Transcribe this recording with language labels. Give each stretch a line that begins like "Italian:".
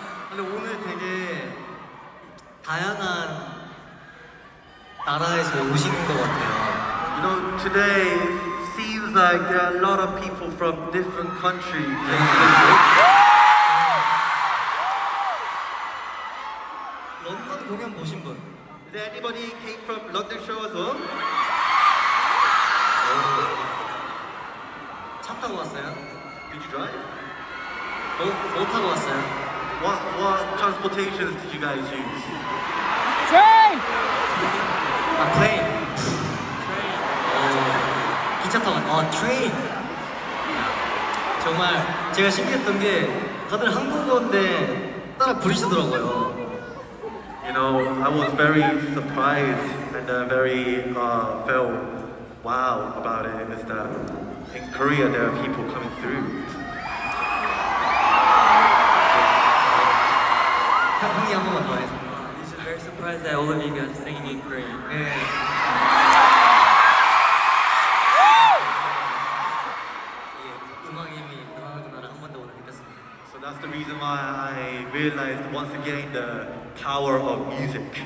Korean: 근데 오늘 되게 다양한 나라에서 오신 것 같아요.
English: You know, today seems like there are a lot of people from different countries.
Korean: 런던 공연 보신 분?
English: Is there anybody came from London show as well?
Korean: 차 타고 왔어요?
English: Did you drive?
Korean: 뭐 타고 왔어요?
English: What transportations did you guys use? plane.
Korean: 기차 타고 트레인. 정말 제가 신기했던 게 다들 한국어인데 따라 부르시더라고요.
English: You know, I was very surprised and very felt wow about it. Is that in Korea there are people coming through.
Korean: 형이 한 번만 더 해줘.
English: I'm just very surprised that all of you guys are singing in Korean.
Korean: 네. 음악의 힘이 대단하구나를 한 번 더 오늘 느꼈습니다.
English: So that's the reason why I realized once again the power of music.